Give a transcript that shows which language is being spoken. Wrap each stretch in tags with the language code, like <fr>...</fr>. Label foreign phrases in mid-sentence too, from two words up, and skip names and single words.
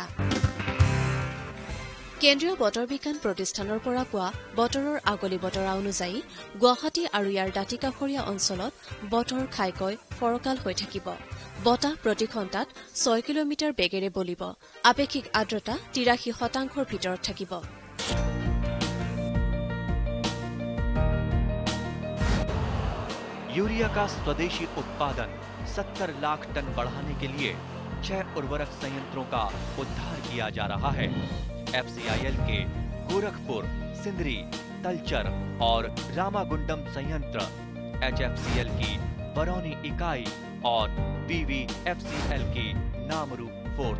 <as>কেন্দ্ৰীয় বতৰ বিজ্ঞান প্ৰতিষ্ঠানৰ পৰা পোৱা বতৰৰ আগলি বতৰা অনুযায়ী গুৱাহাটী আৰু ইয়াৰ দাঁতিকাষৰীয়া অঞ্চলত বতৰ ঘাইকৈ ফৰকাল হৈ থাকিব। বতাহ প্ৰতি ঘণ্টাত ৬ কিলোমিটাৰ বেগেৰে বলিব। আপেক্ষিক আৰ্দ্ৰতা ৮৩% ভিতৰত থাকিব।</as> <hi>यूरिया का स्वदेशी उत्पादन 70 लाख टन बढ़ाने के लिए 6 उर्वरक संयंत्रों का उद्धार किया जा रहा है। FCIL के गोरखपुर, सिंदरी, तलचर और रामागुंडम संयंत्र, HFCL की बरौनी इकाई और BVFCL की नामरू फोर्थ।</hi>